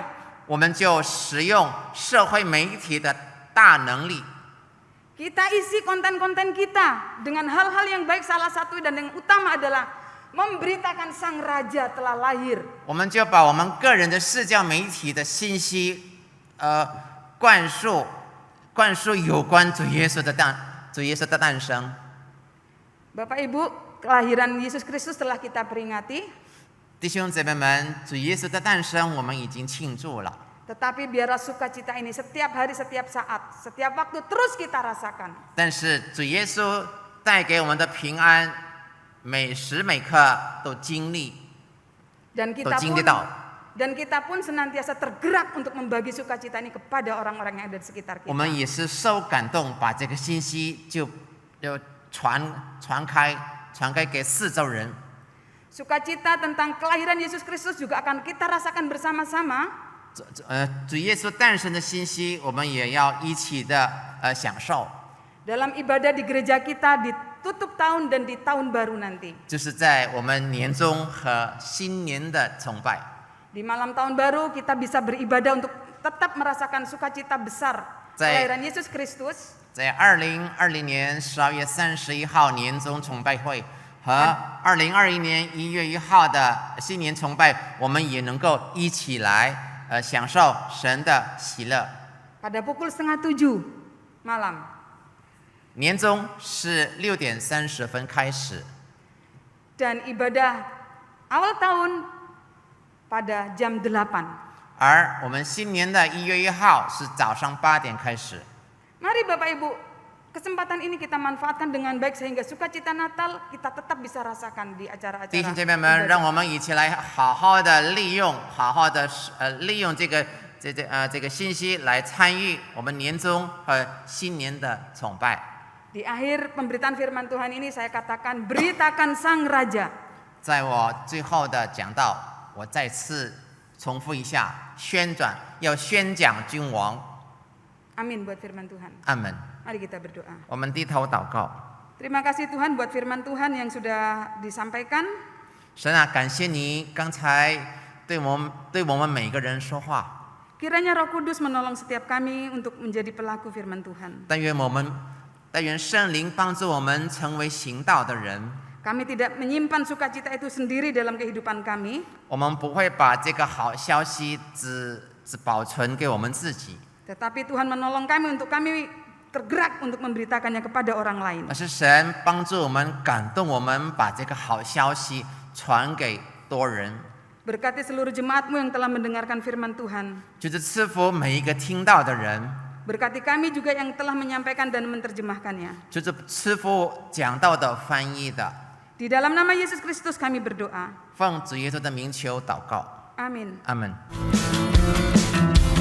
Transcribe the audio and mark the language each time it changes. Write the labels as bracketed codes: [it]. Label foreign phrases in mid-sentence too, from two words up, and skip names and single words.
[zh] 我们就使用社会媒体的大能力， [id] Kita isi konten-konten kita dengan hal-hal yang baik, salah satu dan yang utama adalah memberitakan Sang Raja telah lahir. [zh] 我们就把我们个人的社交媒体的信息，灌输有关主耶稣的诞生。 [id] Bapak Ibu, kelahiran Yesus Kristus telah kita peringati, [zh] 弟兄姐妹们，主耶稣的诞生我们已经庆祝了， [id] tetapi biarlah sukacita ini setiap hari, setiap saat, setiap waktu terus kita rasakan. [zh] 但是主耶稣带给我们的平安，每时每刻都经历 [id] Dan kita pun senantiasa tergerak untuk membagi sukacita ini kepada orang-orang yang ada di sekitar [zh] 我 [id] kita. [zh] 们也是受感动，把这个信息就传开给四周人。 [id] Sukacita tentang kelahiran Yesus Kristus juga akan kita rasakan bersama-sama. [zh] 主耶稣诞生的信息，我们也要一起的享受。 [id] Dalam ibadah di gereja kita di tutup tahun dan di tahun baru nanti. [zh] 就是在我们年终和新年的崇拜， [id] Di malam tahun baru kita bisa beribadah untuk tetap merasakan sukacita besar Saya- kelahiran Yesus Kristus. [zh] 在2020年12月31号年终崇拜会和2021年1月1号的新年崇拜，我们也能够一起来享受神的喜乐。 [id] pada pukul 6:30 malam. [zh] 年终是6点30分开始， [id] Dan ibadah awal tahun pada jam 8. [zh] 而我们新年的1月1号是早上8点开始。 [id] Mari Bapak Ibu, kesempatan ini kita manfaatkan dengan baik sehingga sukacita Natal kita tetap bisa rasakan di [zh] 弟兄 [id] acara-acara [zh] 姐妹们， [id] ibadah. [zh] 让我们一起来好好的利用这个信息来参与我们年终和新年的崇拜。 [id] Di akhir pemberitaan firman Tuhan ini saya katakan beritakan Sang Raja. [zh] 在我最后的讲道，我再次重复一下，要宣讲君王。 [id] Amin buat firman Tuhan. [zh] 阿门。 [id] Mari kita berdoa. [zh] 我们低头祷告。 [id] Terima kasih Tuhan buat firman Tuhan yang sudah disampaikan. [zh] 神啊，感谢你刚才对我们每个人说话。 [id] Kiranya Roh Kudus menolong setiap kami untuk menjadi pelaku firman Tuhan. [zh] 但愿圣灵帮助我们成为行道的人。 [id] Kami tidak menyimpan sukacita itu sendiri dalam kehidupan kami, [zh] 我们不会把这个好消息只保存给我们自己， [id] tetapi Tuhan menolong kami untuk kami tergerak untuk memberitakannya kepada orang lain. [zh] 而是神帮助我们、感动我们，把这个好消息传给多人。 [id] Berkati seluruh jemaatmu yang telah mendengarkan firman Tuhan. [zh] 就是赐福每一个听到的人， [id] Berkati kami juga yang telah menyampaikan dan menerjemahkannya. [zh] 就是赐福讲道的、翻译的。 [id] Di dalam nama Yesus Kristus kami berdoa. [zh] 奉主耶稣的名求祷告， [id] Amin. [zh] 阿门。